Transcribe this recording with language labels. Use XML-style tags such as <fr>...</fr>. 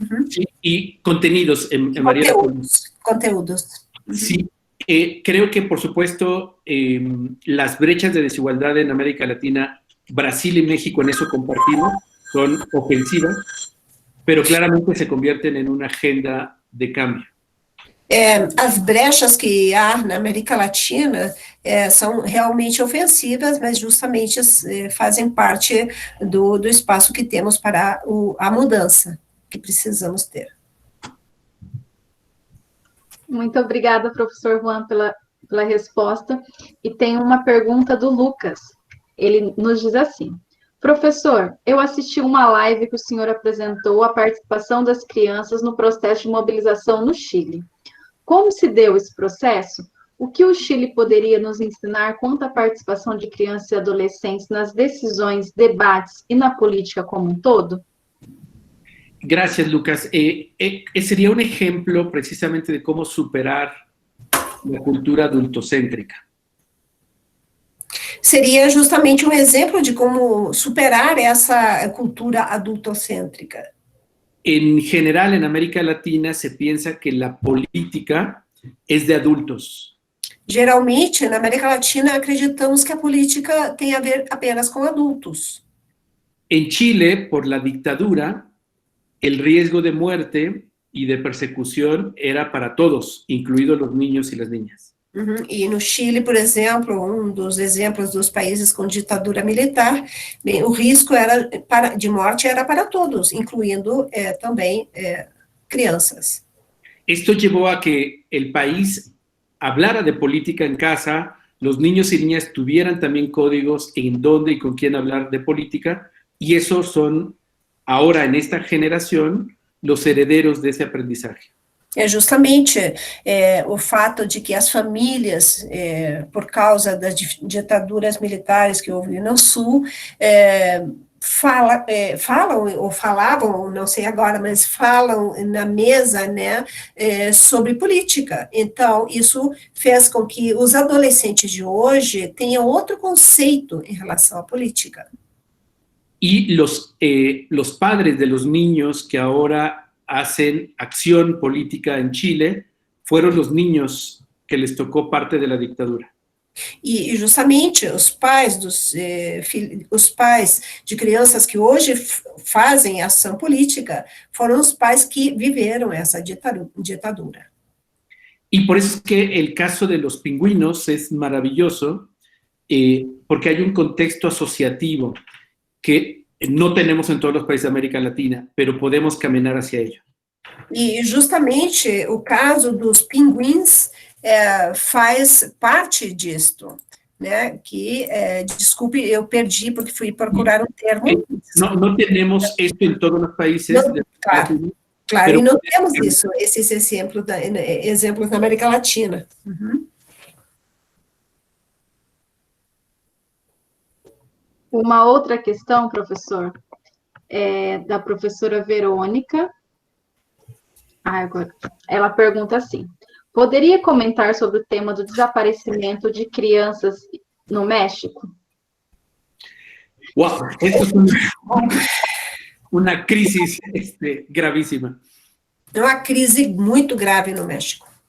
<es>Sí, y contenidos en varias formas.</es> <pt>Conteúdos.</pt> <es>Sí, creo que, por supuesto, las brechas de desigualdad en América Latina, Brasil y México en eso compartimos, son ofensivas, pero claramente se convierten en una agenda de cambio.</es> <pt>As brechas que há na América Latina são realmente ofensivas, mas justamente fazem parte do espaço que temos para a mudança que precisamos ter. Muito obrigada, professor Juan, pela resposta. E tem uma pergunta do Lucas. Ele nos diz assim: professor, eu assisti uma live que o senhor apresentou a participação das crianças no processo de mobilização no Chile. Como se deu esse processo? O que o Chile poderia nos ensinar quanto à participação de crianças e adolescentes nas decisões, debates e na política como um todo?</pt> <es>Gracias, Lucas. Sería un ejemplo precisamente de cómo superar la cultura adultocéntrica.</es> <pt>Seria justamente um exemplo de como superar essa cultura adultocêntrica.</pt> <es>En general, en América Latina se piensa que la política es de adultos.</es> <pt>Geralmente, na América Latina, acreditamos que a política tem a ver apenas com adultos.</pt> <es>En Chile, por la dictadura, el riesgo de muerte y de persecución era para todos, incluidos los niños y las niñas.</es> <pt>E no Chile, por exemplo, um dos exemplos dos países com ditadura militar, bem, o risco de morte era para todos, incluindo também crianças.</pt> <es>Esto llevó a que el país hablara de política en casa, los niños y niñas tuvieran también códigos en dónde y con quién hablar de política, y esos son, ahora en esta generación, los herederos de ese aprendizaje.</es> <pt>É justamente o fato de que as famílias, por causa das ditaduras militares que houve no Sul, falam, ou falavam, não sei agora, mas falam na mesa, né, sobre política. Então, isso fez com que os adolescentes de hoje tenham outro conceito em relação à política.</pt> <es>Y los padres de los niños que ahora hacen acción política en Chile fueron los niños que les tocó parte de la dictadura.</es> <pt>E justamente os pais de crianças que hoje fazem ação política foram os pais que viveram essa ditadura.</pt> <es>Y por eso es que el caso de los pingüinos es maravilloso, porque hay un contexto asociativo que no tenemos en todos los países de América Latina, pero podemos caminar hacia ello.</es> <pt>E justamente o caso dos pinguins faz parte disto, né? Que, desculpe, eu perdi porque fui procurar um termo.</pt> <es>No tenemos esto en todos los países. Claro, pero</es> <pt>e não temos isso, esses exemplos na América Latina. Uma outra questão, professor, da professora Verônica. Agora, ela pergunta assim: poderia comentar sobre o tema do desaparecimento de crianças no México?</pt> <es>Wow, esto es una crisis gravísima.</es> <pt>É uma crise muito grave no México.</pt>